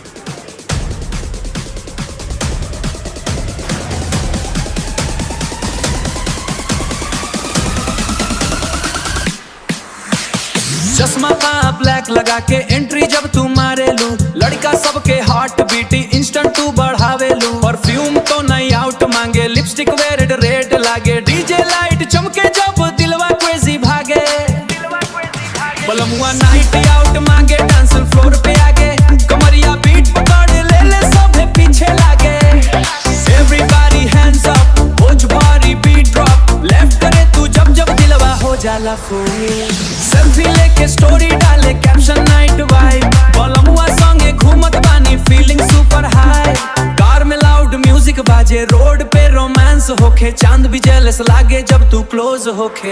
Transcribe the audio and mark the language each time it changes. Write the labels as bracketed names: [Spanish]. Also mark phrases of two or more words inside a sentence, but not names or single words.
[Bhojpuri] चश्मा पा ब्लैक लगा के एंट्री जब तू मारे लू, लड़का सबके [English] heart beat instant [Bhojpuri] तू बढ़ावे लू। परफ्यूम तो नहीं आउट मांगे, लिपस्टिक रेड रेड लागे, [English] DJ light [Bhojpuri] चमके जब दिलवा क्रेजी भागे। बलमुआ [English] night out [Bhojpuri] मांगे, [English] dance floor [Bhojpuri] पे आगे, कमरिया बीट पकड़ ले ले सभे पीछे लागे। [English] everybody hands up, [Bhojpuri] भोज भारी [English] beat drop, [Bhojpuri] लेफ्ट करे तू जब जब दिलवा हो जाला फूल। सेल्फी लेके स्टोरी डाले, [English] caption night vibe, [Bhojpuri] बलमुआ संगे घूमत बानी [English] feeling super high. [Bhojpuri] कार में [English] loud music [Bhojpuri] बाजे, रोड पे रोमांस होखे, चांद भी जेलस लागे जब तू क्लोज होखे।